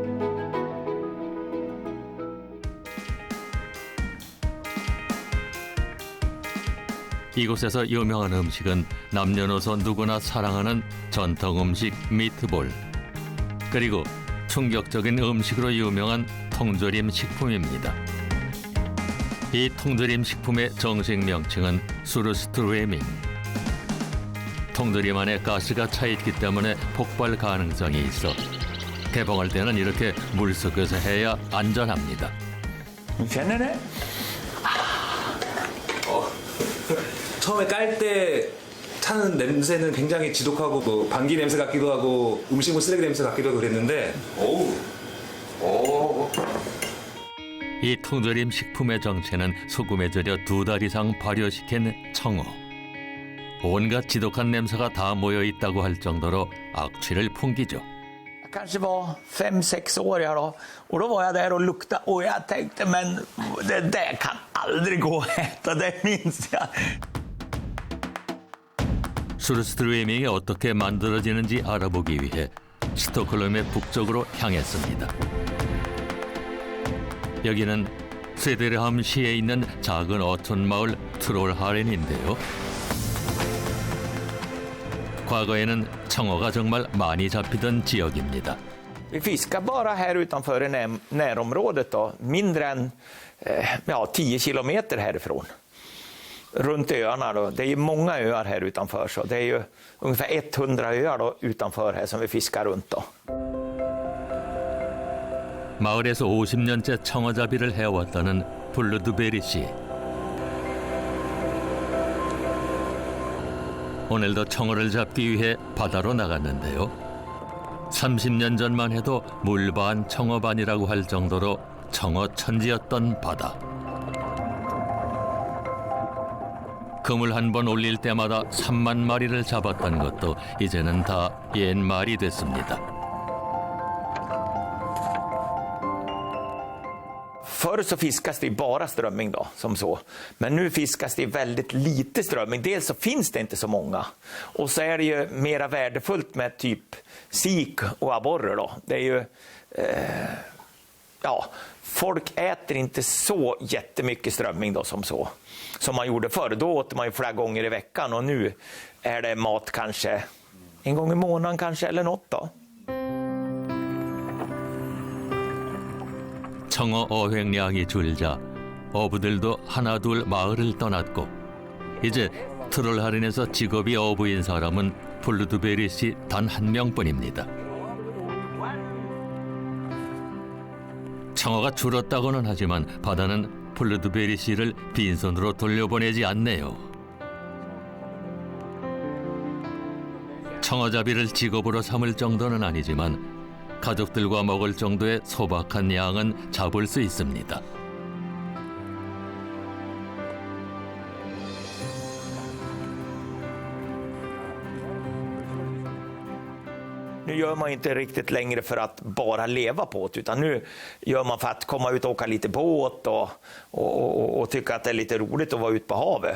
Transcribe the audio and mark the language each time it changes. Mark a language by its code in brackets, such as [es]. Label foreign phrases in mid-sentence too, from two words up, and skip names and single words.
[ko] 이곳에서 유명한 음식은 남녀노소 누구나 사랑하는 전통 음식 미트볼, 그리고 충격적인 음식으로 유명한 통조림 식품입니다. 이 통조림 식품의 정식 명칭은 수르스트루에밍. 통조림 안에 가스가 차 있기 때문에 폭발 가능성이 있어 개봉할 때는 이렇게 물속에서 해야 안전합니다. [sv] Känner det? [ko] 처음에 깔 때 타는 냄새는 굉장히 지독하고 뭐 방귀 냄새 같기도 하고 음식물 쓰레기 냄새 같기도 하고 그랬는데 이 통조림 식품의 정체는 소금에 절여 2달 이상 발효시킨 청어. 온갖 지독한 냄새가 다 모여 있다고 할 정도로 악취를 풍기죠. [sv] Jag kanske var 5-6 år jag då. Och då var jag där och luktade och jag tänkte men det där kan aldrig gå att äta, det minns jag. [ko] 수르스트루에밍이 어떻게 만들어지는지 알아보기 위해 스톡홀름의 북쪽으로 향했습니다. 여기는 세데르함시에 있는 작은 어촌 마을 트롤하렌인데요. 과거에는 청어가 정말 많이 잡히던 지역입니다. [sv] Vi fiskar bara här utanför i närområdet då, mindre än 10 kilometer härifrån. Runt öarna då. Det är många öar här utanför, så det är ju ungefär 100 öar då utanför här som vi fiskar runt då. [ko] 마을에서 50년째 청어잡이를 해왔다는 폴루드베리 씨. 오늘도 청어를 잡기 위해 바다로 나갔는데요. 30년 전만 해도 물반 청어반이라고 할 정도로 청어 천지였던 바다. 그물 한 번 올릴 때마다 3만 마리를 잡았던 것도 이제는 다 옛말이 됐습니다. [sv] Förr så fiskas det bara strömming då, som så. Men nu fiskas det väldigt lite strömming. Dels så finns det inte så många. Och så är det ju mera värdefullt med typ sik och abborre då. Det är ju... folk äter inte så jättemycket strömming då som så. Som man gjorde förr. Då åt man ju flera gånger i veckan. Och nu är det mat kanske en gång i månaden kanske, eller något då. [ko] 청어 어획량이 줄자 어부들도 하나둘 마을을 떠났고 이제 트롤 할인에서 직업이 어부인 사람은 폴루드베리 씨 단 한 명뿐입니다. 청어가 줄었다고는 하지만 바다는 폴루드베리 씨를 빈손으로 돌려보내지 않네요. 청어잡이를 직업으로 삼을 정도는 아니지만 가족들과 먹을 정도의 소박한 양은 잡을 수 있습니다. [sv] Nu gör man inte riktigt längre för att bara leva på det, utan nu gör man för att komma ut och åka lite båt och tycka att det är lite roligt att vara ute på havet.